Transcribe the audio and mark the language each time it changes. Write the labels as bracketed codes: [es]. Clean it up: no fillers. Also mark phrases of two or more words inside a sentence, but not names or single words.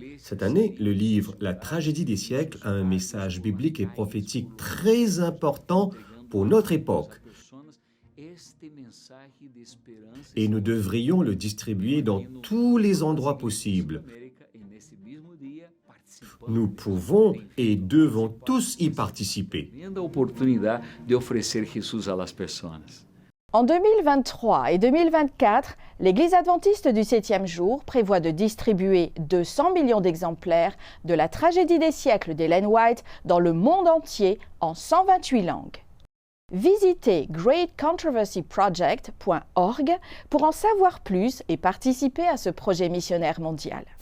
[fr] Cette année, le livre La tragédie des siècles a un message biblique et prophétique très important pour notre époque. Et nous devrions le distribuer dans tous les endroits possibles. Nous pouvons et devons tous y participer. [pt] A oportunidade de oferecer Jesus às pessoas. [fr] En 2023 et 2024, l'Église adventiste du 7e jour prévoit de distribuer 200 millions d'exemplaires de la tragédie des siècles d'Ellen White dans le monde entier en 128 langues. Visitez greatcontroversyproject.org pour en savoir plus et participer à ce projet missionnaire mondial.